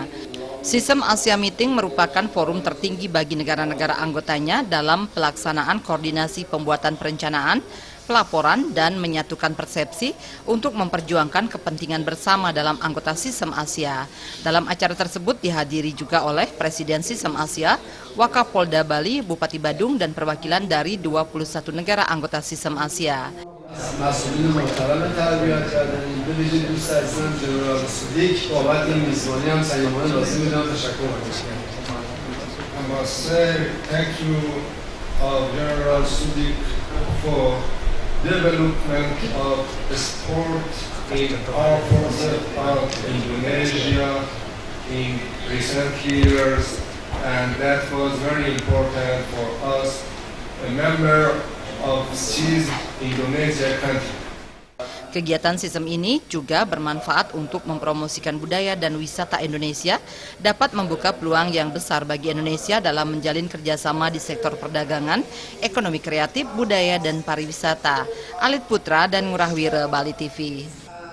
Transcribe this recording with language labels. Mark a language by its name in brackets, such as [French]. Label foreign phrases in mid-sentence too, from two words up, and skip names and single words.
[Indonesian] CISM Asia Meeting merupakan forum tertinggi bagi negara-negara anggotanya dalam pelaksanaan koordinasi pembuatan perencanaan, pelaporan, dan menyatukan persepsi untuk memperjuangkan kepentingan bersama dalam anggota CISM Asia. Dalam acara tersebut dihadiri juga oleh Presiden CISM Asia, Wakapolda Bali, Bupati Badung, dan perwakilan dari 21 negara anggota CISM Asia. [Persian] مسئولین محترم تربیت کردن به ویژه دوست عزیزم جنرال سودیک بابت این میزبانی هم سیامانه لازم میدونم تشکر کنم. [English] I must say thank you General Sudik for development of sport in our forces of Indonesia in recent years, and that was very important for us, a member of CISM Indonesia country. [Indonesian] Kegiatan CISM ini juga bermanfaat untuk mempromosikan budaya dan wisata Indonesia, dapat membuka peluang yang besar bagi Indonesia dalam menjalin kerjasama di sektor perdagangan, ekonomi kreatif, budaya, dan pariwisata. Alit Putra dan Ngurah Wira, Bali TV.